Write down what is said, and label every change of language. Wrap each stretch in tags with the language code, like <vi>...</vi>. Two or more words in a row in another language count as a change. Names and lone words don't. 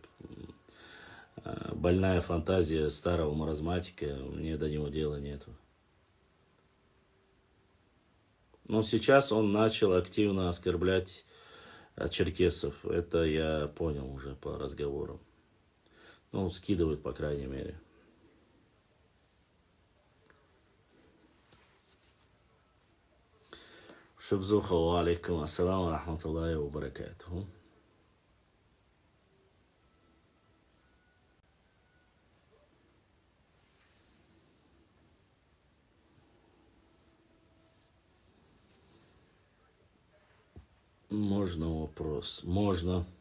<ru>Больная фантазия старого маразматика. Мне до него дела нету. Но сейчас он начал активно оскорблять черкесов. Это я понял уже по разговорам. Ну, скидывают, по крайней мере.</ru> <ar>Шубзуха, وعليكم السلام ورحمة الله وبركاته.</ar> <ru>Можно вопрос? Можно.</ru>